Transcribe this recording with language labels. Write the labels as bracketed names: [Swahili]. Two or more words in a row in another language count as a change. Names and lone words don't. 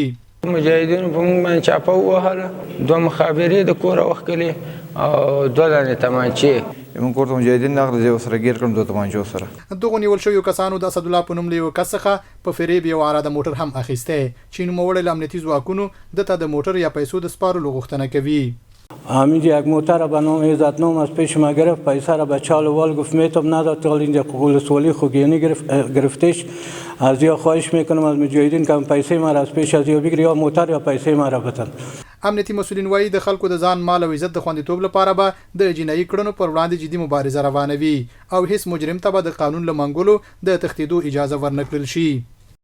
[Pashto] مجاهدینو په موږ باندې چاپه ووهله، 2 مخابرې د کوره وښکلې او 2 دانې تمانچې. موږ کور ته مجاهدین راغله، زه ورسره ګیر کړم 2 تمانچو سره. دغو نیول شویو کسانو د اسدالله په نوم له یوه کس څخه په فریب یو اراده موټر هم اخیستی چې نوموړی له امنیتي ځواکونو دته د موټر یا پیسو د سپارلو غوښتنه کوي. [Persian] همین یک موتر به نام عزتنام از پیش ما گرفت، پیسه را به چال وال گفت میتم نداد تا اینجا ولسوالۍ خوګیاڼي گرفتش. از یا خواهش میکنم از مجاهدین که پیسه ما را از پیش از یا بگیری یا موتر یا پیسه ما را بدن. [Pashto] امنیتي مسوولین وایي د خلکو د ځان مال او عزت د خوندیتوب لپاره به د جنایي کړنو پر وړاندې جدي مبارزه روانوي او هیڅ مجرم ته به د قانون له منګولو د تښتېدو اجازه ورنکړل شي.